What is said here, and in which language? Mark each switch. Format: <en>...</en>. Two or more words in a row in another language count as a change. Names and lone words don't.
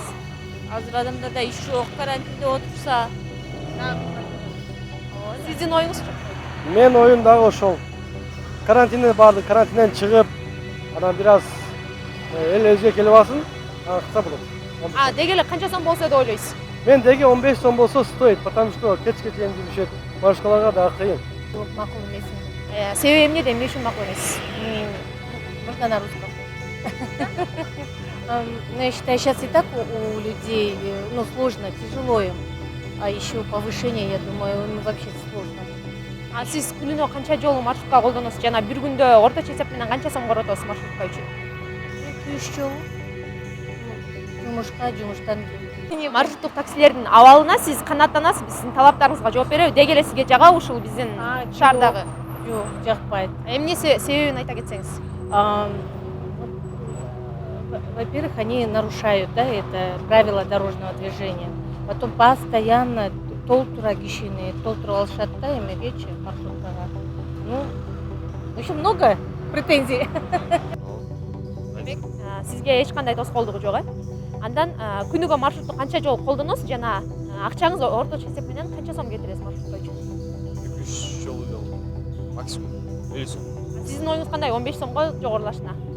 <ky>Азыр адамдарда иш жок, карантинде отурса. Сиздин оюңузчу? Мен оюм дагы ошол. Карантинден барды, карантинден чыгып, анан бир аз эл өзгө келип алсын, анан кылса болот. Деги эле канча сом болсо деп ойлойсуз? Мен деги 15 сом болсо</ky> <ru>стоит, потому что</ru> <ky>кечке чейин жүрүшөт. Маршруткаларга дагы кыйын. Макул эмес. Себеби эмнеде, эмне үчүн макул эмес?</ky> <ru>Можно на русском. Ну, я считаю, сейчас и так у людей, сложно, тяжело им. А еще повышение, я думаю, вообще сложно.</ru> <ky>Сиз күнүнө канча жолу маршрутка колдоносуз жана бир күндө орточо эсеп менен канча сом коротосуз маршрутка үчүн? 2-3 жолу. Жумушка, жумуштан. Маршруттук таксилердин абалына сиз канааттанасызбы? Сиздин талаптарыңызга жооп береби? Деги эле сизге жагабы ушул биздин шаардагы? Жок, жакпайт. Эмне себебин айта кетсеңиз?</ky> <ru>Во-первых, они нарушают, да, это правила дорожного движения. Потом постоянно</ru> <ky>толтура кишини, толтура алышат да, эмеге маршруткага.</ky> <ru>В общем, много претензий.</ru> <ky>Демек, сизге эч кандай тоскоолдугу жок, э? Андан күнүгө маршрутту канча жолу колдоносуз жана акчаңыз орточо эсеп менен канча сом кетиресиз маршрутка үчүн? 2-3 жолу максимум 50 сом. Сиздин оюңуз кандай? 15 сомго жогорулашына?</ky>